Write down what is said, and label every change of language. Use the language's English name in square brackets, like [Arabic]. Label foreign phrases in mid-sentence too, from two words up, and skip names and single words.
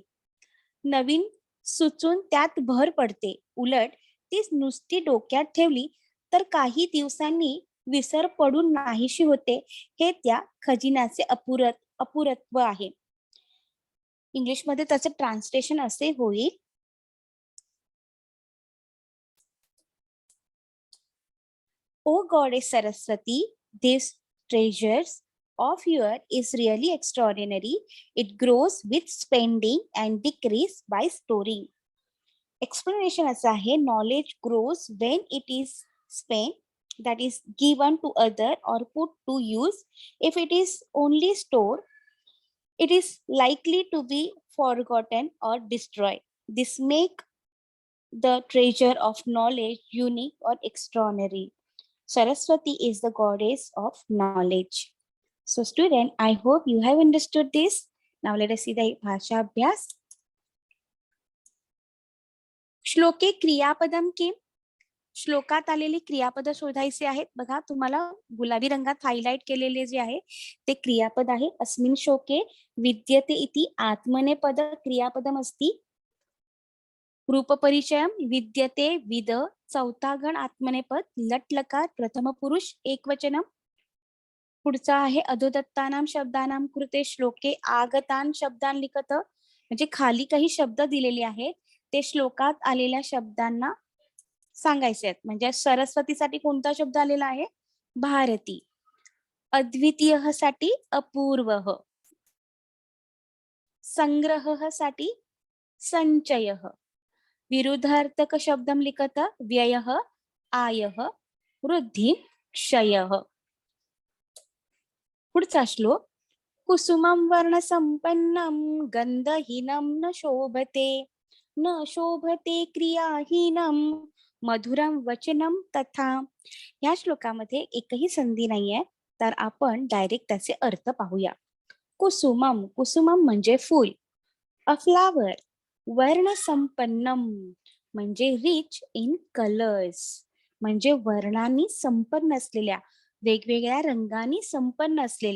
[Marathi] नवीन सुचून त्यात भर पडते. उलट ती नुसती डोक्यात ठेवली तर काही दिवसांनी विसर पडून नाहीशी होते. हे त्या खजिन्याचे अपुरत्व आहे. इंग्लिशमध्ये त्याचं ट्रान्सलेशन असे होईल, [English] O Goddess Saraswati, this treasures of yours is really extraordinary. It grows with spending and decrease by storing. Explanation असा आहे, knowledge grows when it is spent, that is given to other or put to use. If it is only stored, it is likely to be forgotten or destroyed. This make the treasure of knowledge unique or extraordinary. Saraswati is the goddess of knowledge. So student, I hope you have understood this. Now let us see the Bhasha Abhyas. [Sanskrit] श्लोके क्रियापदम किम. [Marathi] श्लोकात आलेली क्रियापद शोधायचे आहेत. बघा, तुम्हाला गुलाबी रंगात हायलाइट केलेले जे आहे ते क्रियापद आहे. [Sanskrit] अस्मिन् श्लोके विद्यते इति आत्मनेपद क्रियापदम अस्ति. रूपपरिचयम विद्यते विद, [Marathi] चौथा गण [Sanskrit] आत्मनेपद, लट लकार प्रथम पुरुष एकवचनम. [Marathi] पुढचा आहे [Sanskrit] अधोदत्तानाम शब्दानाम कृते श्लोके आगतान शब्दान लिखत. [Marathi] म्हणजे खाली काही शब्द दिलेले आहेत, ते श्लोकात आलेल्या शब्दांना सांगायचे आहेत. म्हणजे सरस्वतीसाठी कोणता शब्द आलेला आहे? भारती. अद्वितीय साठी अपूर्व. संग्रह साठी संचय. [Sanskrit] विरुद्धार्थक शब्दम लिखत व्यय आय वृद्धि क्षय. [Marathi] पुढचा श्लोक [Sanskrit] कुसुमं वर्ण संपन्नम गंधहीनम न शोभते, न शोभते क्रियाहीनम मधुरम वचनम तथा. [Marathi] या श्लोकामध्ये एकही संधी नाहीये, तर आपण डायरेक्ट त्याचे अर्थ पाहूया. कुसुमम, कुसुमम म्हणजे फूल. [English] a flower. [Marathi] वर्ण संपन्नम म्हणजे [English] rich in colors, [Marathi] म्हणजे वर्णांनी संपन्न असलेल्या, वेगवेगळ्या रंगांनी संपन्न असलेल्या.